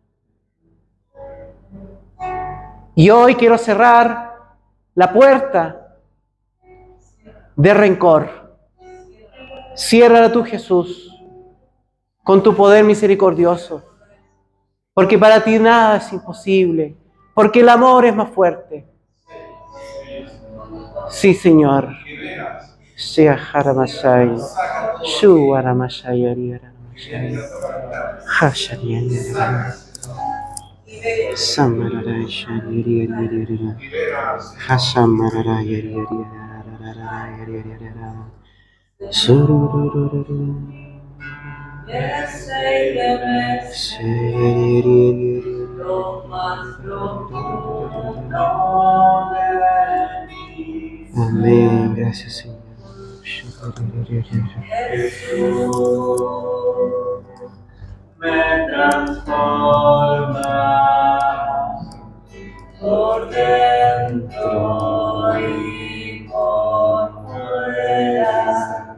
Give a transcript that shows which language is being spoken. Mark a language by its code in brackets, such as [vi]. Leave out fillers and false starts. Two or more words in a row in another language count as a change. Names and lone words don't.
[es] Y hoy quiero cerrar la puerta de rencor. Ciérrala tú, Jesús, con tu poder misericordioso. Porque para ti nada es imposible. Porque el amor es más fuerte. Sí, Señor. Sea Haramasai. Shu Haramasai Ariaramasai. Hashariana. Samarara Shari Hasamarara Sururururu. Amén, gracias Señor. Me transforma por dentro y por fuera.